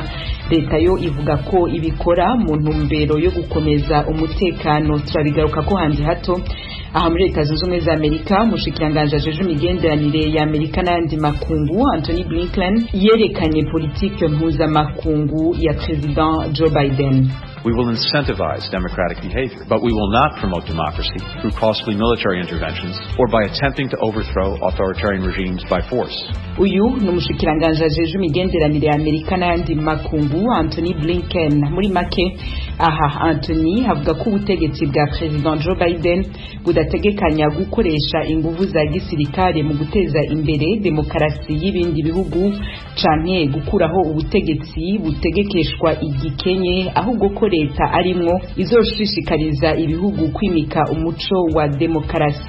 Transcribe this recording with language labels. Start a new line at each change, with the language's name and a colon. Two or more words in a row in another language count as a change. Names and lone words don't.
Rundi: Leta yo ivuga ko ibikora mu ntumbero yo gukomeza umutekano. Turabigaruka ko handi hato. Aha muri Leta Zunze Ubumwe za Amerika umushikiranganje ajeje imigenderanire ya Amerika n'andi makungu Anthony Blinken yerekanye politike mpuzamakungu ya President Joe Biden.
English: We will incentivize democratic behavior, but we will not promote democracy through costly military interventions or by attempting to overthrow authoritarian regimes by force.
Rundi: Uyu numushikiranganje ajeje imigenderanire ya Amerika n'andi makungu Anthony Blinken. Muri make aha Anthony avuga ko ubutegetsi bwa President Joe Biden budategekanya gukoresha inguvu za gisirikare mu guteza imbere demokarasi y'ibindi bihugu canke gukuraho ubutegetsi butegekeshwa igikenye, ahubwo ko leta arimwo izoshishikariza ibihugu kwimika umuco wa demokarasi.